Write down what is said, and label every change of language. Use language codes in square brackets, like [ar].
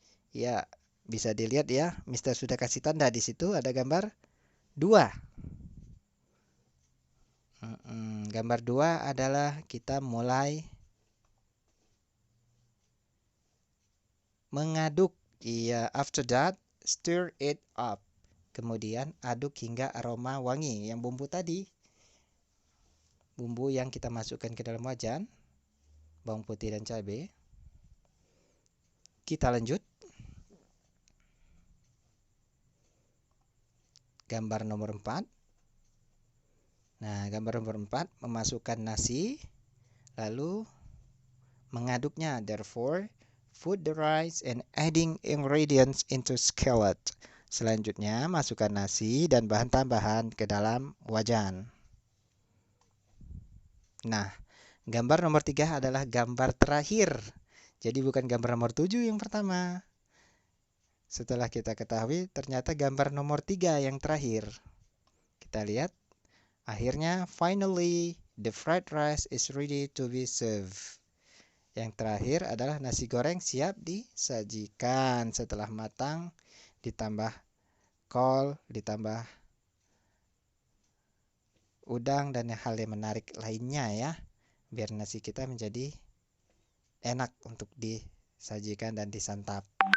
[id] Ya, bisa dilihat ya, Mister sudah kasih tanda di situ ada gambar 2. Gambar 2 adalah kita mulai mengaduk. [en] Iya, after that, stir it up. [id] Kemudian aduk hingga aroma wangi. Yang bumbu tadi, bumbu yang kita masukkan ke dalam wajan, bawang putih dan cabai. Kita lanjut. Gambar nomor 4. Nah, gambar nomor 4 memasukkan nasi, lalu mengaduknya. [en] Therefore, put the rice and adding ingredients into skillet. [id] Selanjutnya, masukkan nasi dan bahan tambahan ke dalam wajan. Nah, gambar nomor 3 adalah gambar terakhir. Jadi bukan gambar nomor 7 yang pertama. Setelah kita ketahui, ternyata gambar nomor 3 yang terakhir. Kita lihat. Akhirnya, [en] finally, the fried rice is ready to be served. [id] Yang terakhir adalah nasi goreng siap disajikan. Setelah matang, ditambah kol, ditambah udang, dan hal yang menarik lainnya ya. Biar nasi kita menjadi enak untuk disajikan dan disantap.